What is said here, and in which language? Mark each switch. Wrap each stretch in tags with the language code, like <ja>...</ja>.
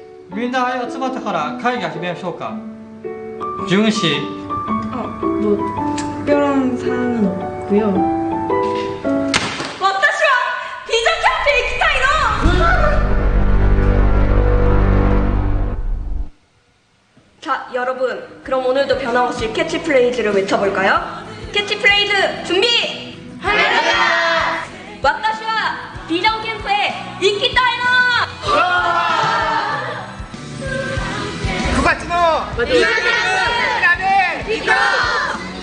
<ja>の。みんな集まったから会議始めましょうか。</ja> <ko>준씨。 특별한사항은없고요。</ko> <ja>私はビジョンキャンプへ行きたいの。</ja> <ko>자 여러분, 그럼 오늘도 변함없이 캐치프레이즈를 외쳐볼까요? 캐치프레이즈 준비! 하나!</ko> <ja>私はビジョンキャンプへ行きたいの。 9月のビジョンキャンプみんなで行こう。</ja>